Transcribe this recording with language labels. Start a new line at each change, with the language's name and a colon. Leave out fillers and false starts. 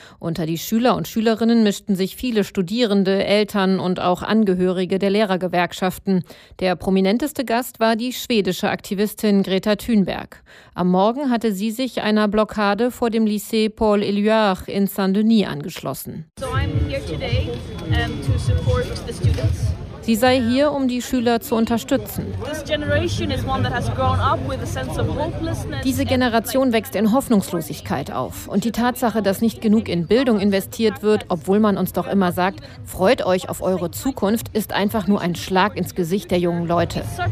German: Unter die Schüler und Schülerinnen mischten sich viele Studierende, Eltern und auch Angehörige der Lehrergewerkschaften. Der prominenteste Gast war die schwedische Aktivistin Greta Thunberg. Am Morgen hatte sie sich einer Blockade vor dem Lycée Paul Éluard in Saint-Denis angeschlossen.
English: So I'm here today, to support the students.
German: Sie sei hier, um die Schüler zu unterstützen. Diese Generation wächst in Hoffnungslosigkeit auf. Und die Tatsache, dass nicht genug in Bildung investiert wird, obwohl man uns doch immer sagt, freut euch auf eure Zukunft, ist einfach nur ein Schlag ins Gesicht der jungen Leute.